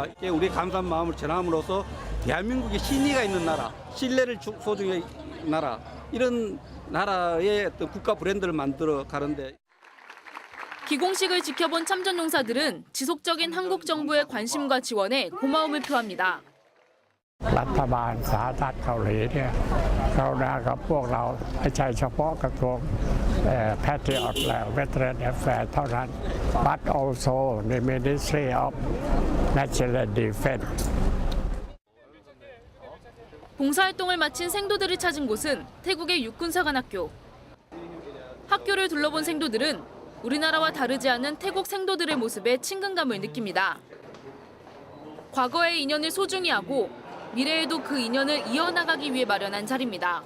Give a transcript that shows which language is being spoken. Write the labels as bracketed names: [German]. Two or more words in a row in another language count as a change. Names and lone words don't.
[Korean] 우리의 감사한 마음을 전함으로써 대한민국의 신의가 있는 나라, 신뢰를 소중히 나라, 이런 나라의 어떤 국가 브랜드를 만들어 가는데 기공식을 지켜본 참전용사들은 지속적인 한국 정부의 관심과 지원에 고마움을 표합니다. [Thai] รัฐบาลสาธารณรัฐเกาหลีเนี่ยกรุณากับพวกเราไม่ใช่เฉพาะกระทรวงPatriot และ [English] Veteran Affairs [Thai] เท่านั้น [English] but also the Ministry of National Defense. [Korean] 봉사활동을 마친 생도들을 찾은 곳은 태국의 육군사관학교. 학교를 둘러본 생도들은 우리나라와 다르지 않은 태국 생도들의 모습에 친근감을 느낍니다. 과거의 인연을 소중히 하고 미래에도 그 인연을 이어나가기 위해 마련한 자리입니다.